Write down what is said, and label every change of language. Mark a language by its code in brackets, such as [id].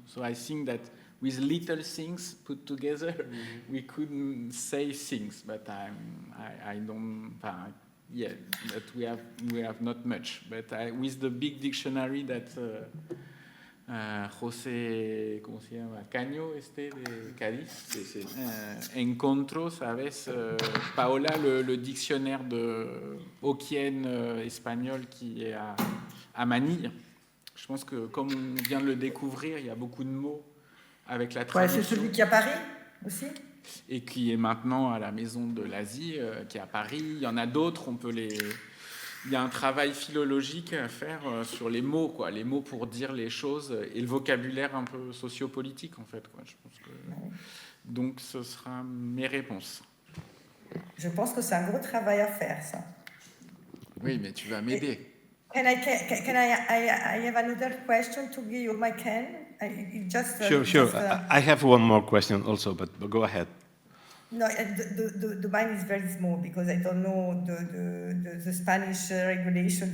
[en] So I think that with little things put together, we could say things, but I don't, yeah, but we have not much. But with the big dictionary that José, [es] ¿cómo se llama? Caño, de Cádiz, sí. Encontró, ¿sabes? [fr] Paola, le dictionnaire de Hokkien espagnol qui est à Manille. Je pense que comme on vient de le découvrir, il y a beaucoup de mots avec la traduction. C'est celui qui est à Paris aussi? Et qui est maintenant à la Maison de l'Asie, qui est à Paris. Il y en a d'autres, il y a un travail philologique à faire sur les mots, quoi, les mots pour dire les choses et le vocabulaire un peu sociopolitique, en fait, quoi. Je pense que... Donc, ce sera mes réponses. Je pense que c'est un gros travail à faire, ça. Oui, mais tu vas m'aider. [en] Can I have another question to Guillaume? I can. Sure. I have one more question also, but go ahead. No, the mine is very small because I don't know the Spanish regulation.